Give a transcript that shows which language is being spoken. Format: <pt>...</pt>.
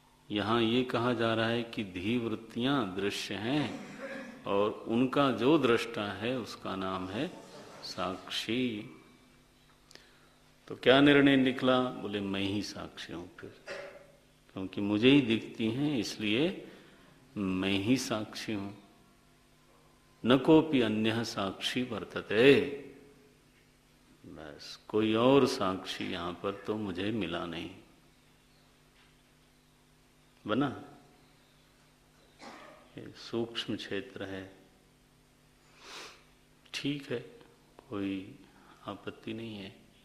<hi>यहां ये कहा जा रहा है कि धीवृत्तियां दृश्य हैं और उनका जो दृष्टा है उसका नाम है साक्षी। तो क्या निर्णय निकला? बोले मैं ही साक्षी हूं फिर, क्योंकि मुझे ही दिखती हैं इसलिए मैं ही साक्षी हूं।</hi> <sa>न कोपि अन्यः साक्षी वर्तते।</sa> <hi>बस कोई और साक्षी यहां पर तो मुझे मिला नहीं। बना? ये सूक्ष्म क्षेत्र है, ठीक है, कोई आपत्ति नहीं है।</hi>